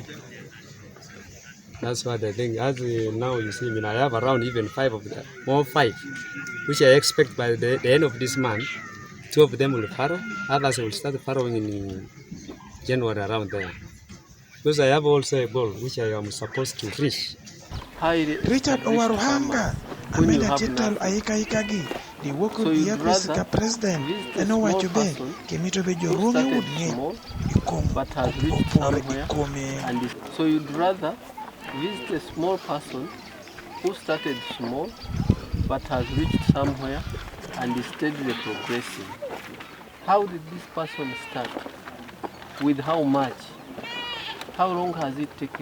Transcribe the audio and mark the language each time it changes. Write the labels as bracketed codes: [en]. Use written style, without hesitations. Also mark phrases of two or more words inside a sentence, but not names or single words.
[en] That's what I think. As now you see me, I have around even 5 of them, more 5, which I expect by the end of this month, 2 of them will farrow. Others will start farrowing in January around there. Because I have also a goal which I am supposed to reach. [luo] Richard Owaruhanga ameda tital ayika di woko di office ka president eno wacho be kemito be joruonge wood ng'eny [en] but has reached somewhere. And so you'd rather visit a small person who started small but has reached somewhere and is steadily progressing. How did this person start? With how much? How long has it taken?